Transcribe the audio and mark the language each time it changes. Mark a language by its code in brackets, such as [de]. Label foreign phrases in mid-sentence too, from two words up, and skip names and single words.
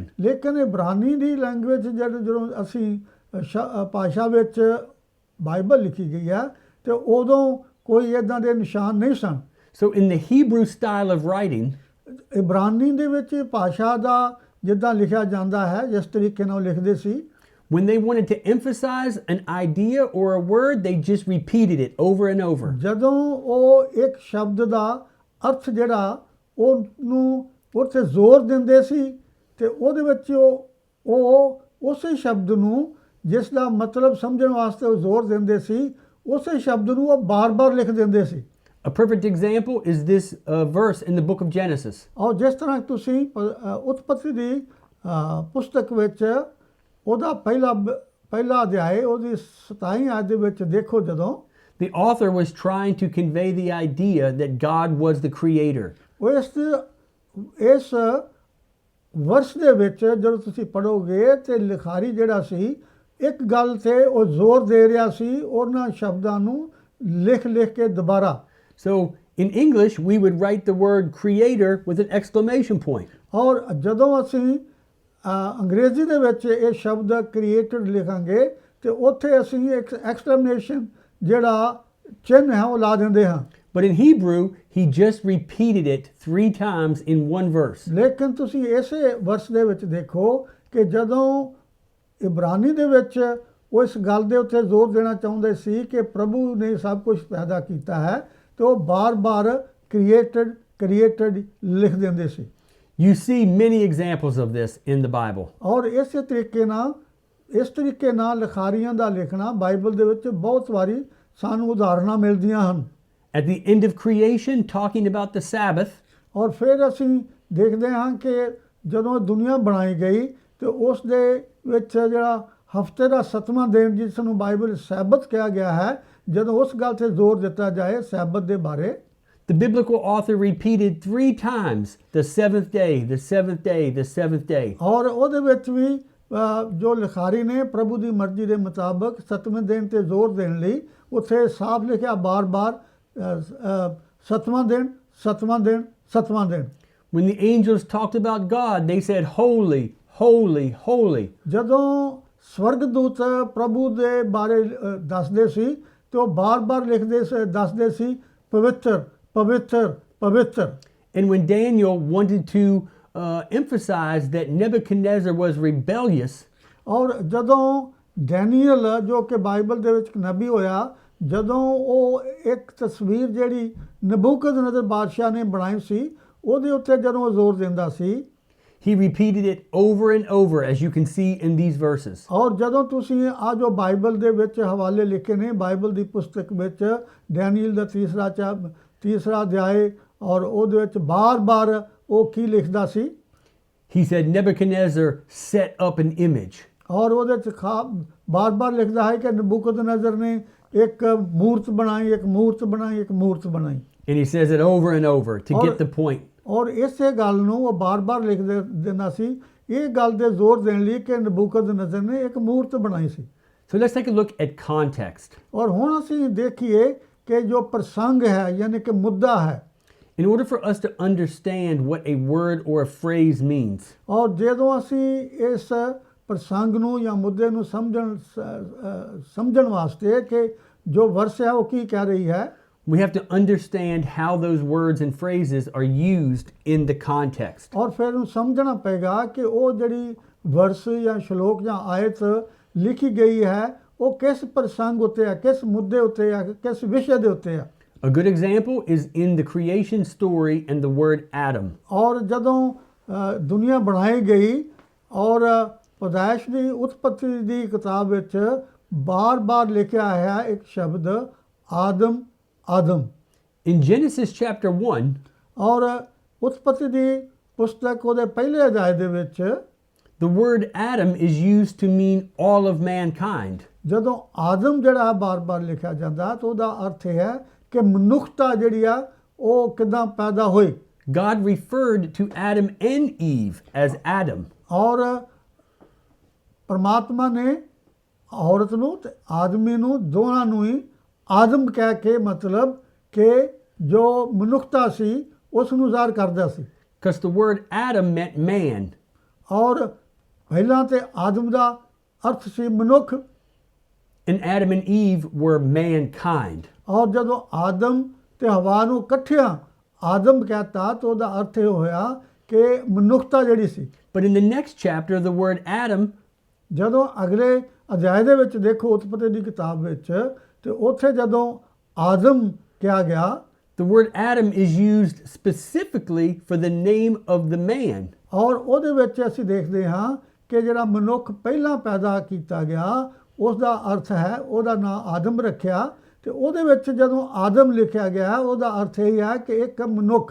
[pa] ਲੇਕਿਨ ਇਬਰਾਨੀ ਦੀ ਲੈਂਗੁਏਜ ਜਦੋਂ ਅਸੀਂ ਭਾਸ਼ਾ ਵਿੱਚ ਬਾਈਬਲ ਲਿਖੀ ਗਈ ਹੈ ਤੇ ਉਦੋਂ ਕੋਈ ਇੱਦਾਂ ਦੇ ਨਿਸ਼ਾਨ ਨਹੀਂ ਸਨ। [en] So in the Hebrew style of writing, [pa] ਇਬਰਾਨੀ ਦੇ ਵਿੱਚ ਭਾਸ਼ਾ ਦਾ ਜਿੱਦਾਂ ਲਿਖਿਆ ਜਾਂਦਾ ਹੈ ਜਿਸ ਤਰੀਕੇ ਨਾਲ ਲਿਖਦੇ ਸੀ, [en] when they wanted to emphasize an idea or a word, they just repeated it over and over. [pa] ਜਦੋਂ ਉਹ ਇੱਕ ਸ਼ਬਦ ਦਾ ਅਰਥ ਜਿਹੜਾ ਉਹਨੂੰ ਉੱਥੇ ਜ਼ੋਰ ਦਿੰਦੇ ਸੀ ਤੇ ਉਹਦੇ ਵਿੱਚ ਉਹ ਉਸੇ ਸ਼ਬਦ ਨੂੰ ਜਿਸ ਦਾ ਮਤਲਬ ਸਮਝਣ ਵਾਸਤੇ ਉਹ ਜ਼ੋਰ ਦਿੰਦੇ ਸੀ ਉਸੇ ਸ਼ਬਦ ਨੂੰ ਉਹ ਬਾਰ-ਬਾਰ ਲਿਖ ਦਿੰਦੇ ਸੀ। [en] A perfect example is this verse in the book of Genesis. [pa] ਔਰ ਜਿਸ ਤਰ੍ਹਾਂ ਤੁਸੀਂ ਉਤਪਤੀ ਦੀ ਪੁਸਤਕ ਵਿੱਚ ਉਹਦਾ ਪਹਿਲਾ ਅਧਿਆਇ ਉਹਦੀ 27 ਆਇਤ ਦੇ ਵਿੱਚ ਦੇਖੋ, ਜਦੋਂ [en] The author was trying to convey the idea that God was the creator. [pa] ਇਸ ਵਰਸ ਦੇ ਵਿੱਚ ਜਦੋਂ ਤੁਸੀਂ ਪੜੋਗੇ ਤੇ ਲਿਖਾਰੀ ਜਿਹੜਾ ਸੀ ਇੱਕ ਗੱਲ ਤੇ ਉਹ ਜ਼ੋਰ ਦੇ ਰਿਹਾ ਸੀ ਉਹਨਾਂ ਸ਼ਬਦਾਂ ਨੂੰ ਲਿਖ ਕੇ ਦੁਬਾਰਾ। [en] So in English, we would write the word creator with an exclamation point. [pa] ਔਰ ਜਦੋਂ ਅਸੀਂ ਅੰਗਰੇਜ਼ੀ ਦੇ ਵਿੱਚ ਇਹ ਸ਼ਬਦ ਕ੍ਰੀਏਟਡ ਲਿਖਾਂਗੇ ਤੇ ਉੱਥੇ ਅਸੀਂ ਇੱਕ ਐਕਸਕਲੇਮੇਸ਼ਨ ਜਿਹੜਾ ਚਿੰਨ੍ਹ ਹੈ ਉਹ ਲਾ ਦਿੰਦੇ ਹਾਂ। [en] But in Hebrew, he just repeated it 3 times in one verse. [pa] ਲੇਕਿਨ ਤੁਸੀਂ ਇਸੇ ਵਰਸ ਦੇ ਵਿੱਚ ਦੇਖੋ ਕਿ ਜਦੋਂ ਇਬਰਾਨੀ ਦੇ ਵਿੱਚ ਉਹ ਇਸ ਗੱਲ ਦੇ ਉੱਤੇ ਜ਼ੋਰ ਦੇਣਾ ਚਾਹੁੰਦੇ ਸੀ ਕਿ ਪ੍ਰਭੂ ਨੇ ਸਭ ਕੁਝ ਪੈਦਾ ਕੀਤਾ ਹੈ ਤੇ ਉਹ ਬਾਰ-ਬਾਰ ਕ੍ਰੀਏਟਡ ਲਿਖ ਦਿੰਦੇ ਸੀ। [en] You see many examples of this in the Bible. [pa] ਔਰ ਇਸ ਤਰੀਕੇ ਨਾਲ ਲਿਖਾਰੀਆਂ ਦਾ ਲਿਖਣਾ ਬਾਈਬਲ ਦੇ ਵਿੱਚ ਬਹੁਤ ਵਾਰੀ ਸਾਨੂੰ ਉਦਾਹਰਨਾਂ ਮਿਲਦੀਆਂ ਹਨ। [en] At the end of creation, talking about the Sabbath, [pa] ਔਰ ਫਿਰ ਅਸੀਂ ਦੇਖਦੇ ਹਾਂ ਕਿ ਜਦੋਂ ਦੁਨੀਆ ਬਣਾਈ ਗਈ ਤੇ ਉਸ ਦੇ ਵਿੱਚ ਜਿਹੜਾ ਹਫਤੇ ਦਾ 7ਵਾਂ ਦਿਨ ਜਿਸ ਨੂੰ ਬਾਈਬਲ ਸੈਬਤ ਕਿਹਾ ਗਿਆ ਹੈ, ਜਦੋਂ ਉਸ ਗੱਲ ਤੇ ਜ਼ੋਰ ਦਿੱਤਾ ਜਾਏ ਸੈਬਤ ਦੇ ਬਾਰੇ, [en] the biblical author repeated 3 times the seventh day, the seventh day, the seventh day. [pa] ਔਰ ਉਹਦੇ ਵਿੱਚ ਵੀ ਜੋ ਲਿਖਾਰੀ ਨੇ ਪ੍ਰਭੂ ਦੀ ਮਰਜ਼ੀ ਦੇ ਮੁਤਾਬਕ 7ਵੇਂ ਦਿਨ ਤੇ ਜ਼ੋਰ ਦੇਣ ਲਈ ਉੱਥੇ ਸਾਫ਼ ਲਿਖਿਆ ਬਾਰ-ਬਾਰ 7ਵਾਂ ਦਿਨ, 7ਵਾਂ ਦਿਨ, 7ਵਾਂ ਦਿਨ। [en] When the angels talked about God, they said, Holy, holy, holy. [pa] ਜਦੋਂ ਸਵਰਗਦੂਤ ਪ੍ਰਭੂ ਦੇ ਬਾਰੇ ਦੱਸਦੇ ਸੀ ਤੇ ਉਹ ਬਾਰ-ਬਾਰ ਦੱਸਦੇ ਸੀ ਪਵਿੱਤਰ ਪਵਿੱਤਰ ਪਵਿੱਤਰ। [en] And when Daniel wanted to emphasize that Nebuchadnezzar was rebellious, [pa] ਔਰ ਜਦੋਂ ਡੈਨੀਅਲ ਜੋ ਕਿ ਬਾਈਬਲ ਦੇ ਵਿੱਚ ਇੱਕ ਨਬੀ ਹੋਇਆ, ਜਦੋਂ ਉਹ ਇੱਕ ਤਸਵੀਰ ਜਿਹੜੀ ਨਬੂਕਦਨਜ਼ਰ ਬਾਦਸ਼ਾਹ ਨੇ ਬਣਾਈ ਸੀ ਉਹਦੇ ਉੱਤੇ ਜਦੋਂ ਉਹ ਜ਼ੋਰ ਦਿੰਦਾ ਸੀ, [en] he repeated it over and over, as you can see in these verses. [pa] ਔਰ ਜਦੋਂ ਤੁਸੀਂ ਆ ਜੋ ਬਾਈਬਲ ਦੇ ਵਿੱਚ ਹਵਾਲੇ ਲਿਖੇ ਨੇ, ਬਾਈਬਲ ਦੀ ਪੁਸਤਕ ਵਿੱਚ ਡੈਨੀਅਲ ਦਾ ਤੀਸਰਾ ਅਧਿਆਇ, ਔਰ ਉਹਦੇ ਵਿੱਚ ਬਾਰ-ਬਾਰ ਉਹ ਕੀ ਲਿਖਦਾ ਸੀ? [en] He said Nebuchadnezzar set up an image. [pa] ਔਰ ਉਹਦੇ 'ਚ ਬਾਰ-ਬਾਰ ਲਿਖਦਾ ਹੈ ਕਿ ਨਬੂਕਦਨਜ਼ਰ ਨੇ ਇੱਕ ਮੂਰਤ ਬਣਾਈ, ਇੱਕ ਮੂਰਤ ਬਣਾਈ, ਇੱਕ ਮੂਰਤ ਬਣਾਈ। [en] And he says it over and over to get the point. [pa] ਔਰ ਇਸੇ ਗੱਲ ਨੂੰ ਉਹ ਬਾਰ-ਬਾਰ ਲਿਖ ਦਿੰਦਾ ਸੀ, ਇਹ ਗੱਲ ਦੇ ਜ਼ੋਰ ਦੇਣ ਲਈ ਕਿ ਨਬੂਕਦਨਜ਼ਰ ਨੇ ਇੱਕ ਮੂਰਤ ਬਣਾਈ ਸੀ। [en] So let's take a look at context. [pa] ਔਰ ਹੁਣ ਅਸੀਂ ਦੇਖੀਏ ਕਿ ਜੋ ਪ੍ਰਸੰਗ ਹੈ, ਯਾਨੀ ਕਿ ਮੁੱਦਾ ਹੈ। [en] In order for us to understand what a word or a phrase means, [pa] ਔਰ ਜਦੋਂ ਅਸੀਂ ਇਸ ਪ੍ਰਸੰਗ ਨੂੰ ਜਾਂ ਮੁੱਦੇ ਨੂੰ ਸਮਝਣ ਵਾਸਤੇ ਕਿ ਜੋ ਵਰਸ ਹੈ ਉਹ ਕੀ ਕਹਿ ਰਹੀ ਹੈ, [en] we have to understand how those words and phrases are used in the context. [pa] ਔਰ ਫਿਰ ਉਹਨੂੰ ਸਮਝਣਾ ਪਏਗਾ ਕਿ ਉਹ ਜਿਹੜੀ ਵਰਸ ਜਾਂ ਸ਼ਲੋਕ ਜਾਂ ਆਇਤ ਲਿਖੀ ਗਈ ਹੈ ਉਹ ਕਿਸ ਪ੍ਰਸੰਗ ਉੱਤੇ ਹੈ, ਕਿਸ ਮੁੱਦੇ ਉੱਤੇ ਹੈ, ਕਿਸ ਵਿਸ਼ੇ ਦੇ ਉੱਤੇ ਹੈ। [en] A good example is in the creation story and the word Adam. [pa] ਔਰ ਜਦੋਂ ਦੁਨੀਆ ਬਣਾਈ ਗਈ ਔਰ ਪੈਦਾਇਸ਼ ਦੀ ਉਤਪਤੀ ਦੀ ਕਿਤਾਬ ਵਿੱਚ ਬਾਰ-ਬਾਰ ਲਿਖਿਆ ਹੈ ਇੱਕ ਸ਼ਬਦ ਆਦਮ ਆਦਮ। [en] In Genesis chapter 1, [pa] ਔਰ ਉਤਪਤੀ ਦੀ ਪੁਸਤਕ ਉਹਦੇ ਪਹਿਲੇ ਅਧਿਆਇ ਦੇ ਵਿੱਚ [en] the word Adam is used to mean all of mankind. [pa] ਜਦੋਂ ਆਦਮ ਜਿਹੜਾ ਬਾਰ-ਬਾਰ ਲਿਖਿਆ ਜਾਂਦਾ ਤਾਂ ਉਹਦਾ ਅਰਥ ਇਹ ਹੈ ਕਿ ਮਨੁੱਖਤਾ ਜਿਹੜੀ ਆ ਉਹ ਕਿੱਦਾਂ ਪੈਦਾ ਹੋਈ। [en] God referred to Adam and Eve as Adam. [pa] ਔਰ ਪਰਮਾਤਮਾ ਨੇ ਔਰਤ ਨੂੰ ਤੇ ਆਦਮੀ ਨੂੰ ਦੋਨਾਂ ਨੂੰ ਹੀ ਆਦਮ ਕਹਿ ਕੇ ਮਤਲਬ ਕਿ ਜੋ ਮਨੁੱਖਤਾ ਸੀ ਉਸ ਨੂੰ ਜ਼ਾਹਰ ਕਰਦਾ ਸੀ। [en] Because the word Adam meant man. [pa] ਔਰ ਪਹਿਲਾਂ ਤੇ ਆਦਮ ਦਾ ਅਰਥ ਸੀ ਮਨੁੱਖ। [en] And Adam and Eve were mankind. [pa] ਔਰ ਜਦੋਂ ਆਦਮ ਤੇ ਹਵਾ ਨੂੰ ਇਕੱਠਿਆਂ ਆਦਮ ਕਹਤਾ ਤਾਂ ਉਹਦਾ ਅਰਥ ਇਹ ਹੋਇਆ ਕਿ ਮਨੁੱਖਤਾ ਜਿਹੜੀ ਸੀ। [en] But in the next chapter, the word Adam [pa] ਜਦੋਂ ਅਗਲੇ ਅਧਿਆਇ ਦੇ ਵਿੱਚ ਦੇਖੋ ਉਤਪਤੀ ਦੀ ਕਿਤਾਬ ਵਿੱਚ ਤੇ ਉੱਥੇ ਜਦੋਂ ਆਦਮ ਕਿਹਾ ਗਿਆ, [en] the word Adam is used specifically for the name of the man. [pa] ਔਰ ਉਹਦੇ ਵਿੱਚ ਅਸੀਂ ਦੇਖਦੇ ਹਾਂ ਕਿ ਜਿਹੜਾ ਮਨੁੱਖ ਪਹਿਲਾਂ ਪੈਦਾ ਕੀਤਾ ਗਿਆ ਉਸ ਦਾ ਅਰਥ ਹੈ, ਉਹਦਾ ਨਾਂ ਆਦਮ ਰੱਖਿਆ ਤੇ ਉਹਦੇ ਵਿੱਚ ਜਦੋਂ ਆਦਮ ਲਿਖਿਆ ਗਿਆ ਉਹਦਾ ਅਰਥ ਇਹ ਹੈ ਕਿ ਇੱਕ ਮਨੁੱਖ।